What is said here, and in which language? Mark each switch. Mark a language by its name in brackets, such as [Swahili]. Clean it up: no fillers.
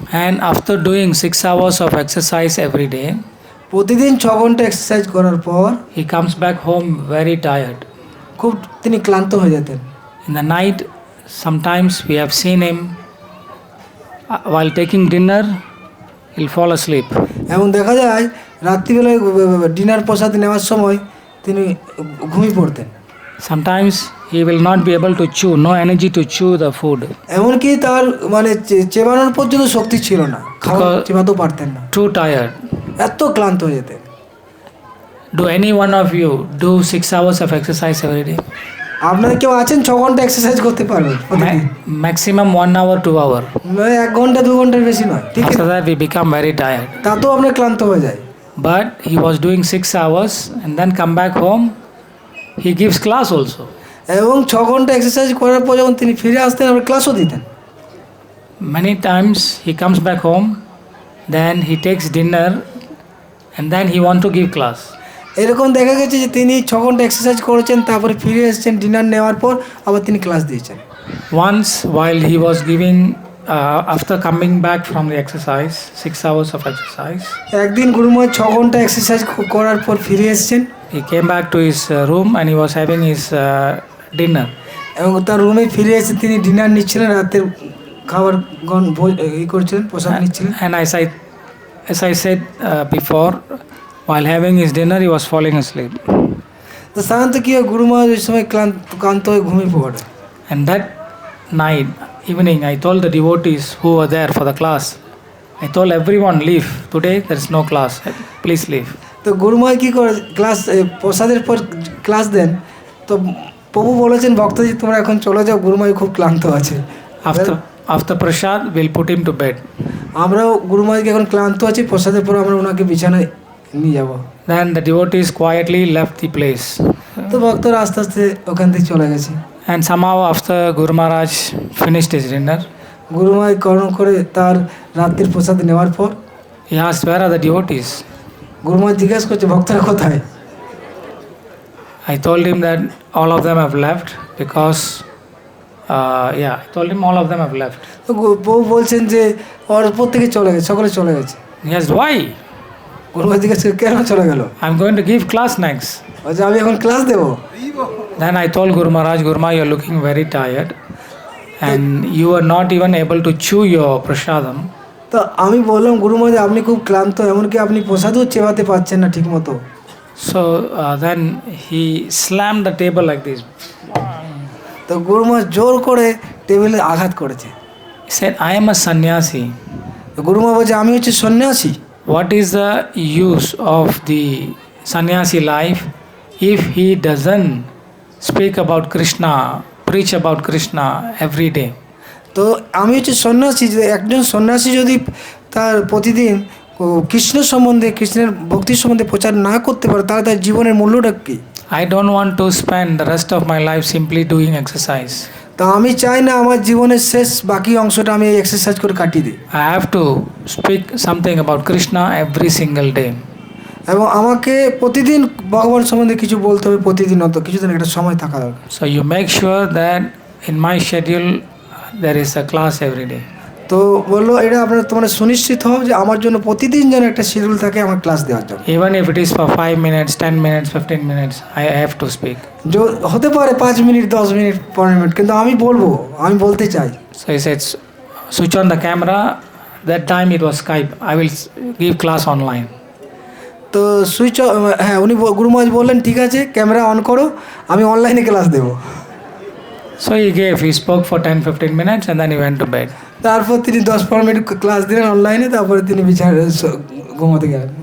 [English] And after doing 6 hours of exercise every day, [Bangla] প্রতিদিন 6 ঘন্টা exercise করার পর [English] he comes back home very tired. [Bangla] খুব তিনি ক্লান্ত হয়ে যেতেন। [English] In the night, sometimes we have seen him while taking dinner, he'll fall asleep. [Bangla] এবং দেখা যায় রাত্রিবেলায় ডিনার প্রসাদ নেওয়ার সময় তিনি ঘুমিয়ে পড়তেন। [English] Sometimes he will not be able to chew, no energy to chew the food. [Bangla] এমনকি তার মানে চেবানোর পর্যন্ত শক্তি ছিল না, খাওয়া চেবাতেও পারতেন না, [English] Too tired. [Bangla] এত ক্লান্ত হয়ে যেতেন। [English] Do any one of you do 6 hours of exercise every day? [Bangla] আপনারা কেউ আছেন 6 ঘন্টা এক্সারসাইজ করতে পারবেন? [English] Maximum 1 hour, 2 hour. [Bangla] 1 ঘন্টা 2 ঘন্টার বেশি নয়, ঠিক আছে? [English] After that we become very tired. [Bangla] তাতেও আপনার ক্লান্ত হয়ে যায়। [English] But he was doing 6 hours and then come back home. He gives class also. [Bangla] এবং 6 ঘন্টা এক্সারসাইজ করার পর যখন তিনি ফিরে আসতেন আবার ক্লাসও দিতেন। [English] Many times he comes back home, then he takes dinner and then he want to give class. [Bangla] এরকম দেখা গেছে যে তিনি 6 ঘন্টা এক্সারসাইজ করেছেন, তারপরে ফিরে এসেছেন ডিনার নেওয়ার পর, আবার তিনি ক্লাস দিয়েছেন। [English] Once while he was giving, after coming back from the exercise, 6 hours of exercise, [Bangla] একদিন গুরু মহারাজ 6 ঘন্টা এক্সারসাইজ করার পর ফিরে এসেছেন। [English] he came back to his room and he was having his dinner. [Bangla] এবং তার রুমে ফিরে এসে তিনি ডিনার নিচ্ছিলেন, রাতের খাবার করছিলেন, প্রসাদ নিচ্ছিলেন। [English] And as I said before, while having his dinner he was falling asleep. [Bangla] তো সাধারণত কি হয়, গুরু মহারাজ ওই সময় ক্লান্ত হয়ে ঘুমিয়ে পড়ে। [English] And that night, evening, I told the devotees who were there for the class, I told everyone, leave. Today there is no class. Please leave. [Bangla] তো গুরু মহারাজ কি করে, ক্লাস প্রসাদের পর ক্লাস দেন। তো প্রভু বলেছেন ভক্তজি তোমরা এখন চলে যাও, গুরু মহারাজ খুব ক্লান্ত আছে। [English] After prasad, we'll put him to bed. [Bangla] আমরাও গুরু মহারাজকে এখন ক্লান্ত আছি, প্রসাদের পর আমরা ওনাকে বিছানায় নিয়ে যাব। [English] Then the devotees quietly left the place. [Bangla] তো ভক্তরা আস্তে আস্তে ওখান থেকে চলে গেছে। [English] And somehow after Guru Maharaj finished his dinner, [Bangla] গুরু মহারাজ কর্ম করে তার রাত্রির প্রসাদ নেওয়ার পর [English] he asked, where are the devotees? [Bangla] গুরু মহারাজ জিজ্ঞাসা করছে ভক্তরা কোথায়? [English] I told him that all of them have left because, I told him all of them have left. [Bangla] তো বউ বলছেন যে ওর প্রত্যেকে চলে গেছে, সকলে চলে গেছে। [English] He asked, why? [Bangla] গুরু মহারাজ জিজ্ঞাসা করে কেন চলে গেল? [English] I'm going to give class next. [Bangla] বলছে আমি এখন ক্লাস দেবো। [English] Then I told Guru Maharaj, Guru Maharaj, you are looking very tired and you are not even able to chew your prasadam. [Bangla] তো আমি বললাম গুরু মহারাজ আপনি খুব ক্লান্ত, এমনকি আপনি প্রসাদও চেবাতে পারছেন না ঠিক মতো। [English] So then he slammed the table like this. [Bangla] তো গুরু মহারাজ জোর করে টেবিলে আঘাত করেছে। [English] He said, I am a sannyasi. [Bangla] তো গুরু মহারাজ বলছে আমি হচ্ছে সন্ন্যাসী। [English] What is the use of the sannyasi life if he doesn't speak about Krishna, preach about Krishna every day? [Bangla] তো আমি হচ্ছে সন্ন্যাসী, যে একজন সন্ন্যাসী যদি তার প্রতিদিন কৃষ্ণ সম্বন্ধে, কৃষ্ণের ভক্তির সম্বন্ধে প্রচার না করতে পারে তাহলে তার জীবনের মূল্যটা কী? [English] I don't want to spend the rest of my life simply doing exercise. [Bangla] তা আমি চাই না আমার জীবনের শেষ বাকি অংশটা আমি এই এক্সারসাইজ করে কাটিয়ে দিই। [English] I have to speak something about Krishna every single day. [Bangla] এবং আমাকে প্রতিদিন ভগবান সম্বন্ধে কিছু বলতে হবে, প্রতিদিন অত কিছুদিন একটা সময় থাকা দরকার। [English] So you make sure that in my schedule there is a class every day. [Bangla] তো বললো এটা আপনারা তোমরা সুনিশ্চিত হও যে আমার জন্য প্রতিদিন যেন একটা শিডিউল থাকে আমার ক্লাস দেওয়ার জন্য। [English] Even if it is for 5 minutes, 10 minutes, 15 minutes, I have to speak. [Bangla] হতে পারে 5 মিনিট, 10 মিনিট, 15 মিনিট, কিন্তু আমি বলবো, আমি বলতে চাই। [English] So he said, switch on the camera. That time it was Skype. I will give class online. [Bangla] তো হ্যাঁ উনি গুরু মহারাজ বললেন ঠিক আছে ক্যামেরা অন করো, আমি অনলাইনে ক্লাস দেবো। [English] So he spoke for 10-15 minutes and then he went to bed. [Bangla] তারপর তিনি 10-15 মিনিট ক্লাস দিলেন অনলাইনে, তারপরে তিনি বিছানায় ঘুমাতে গেলেন।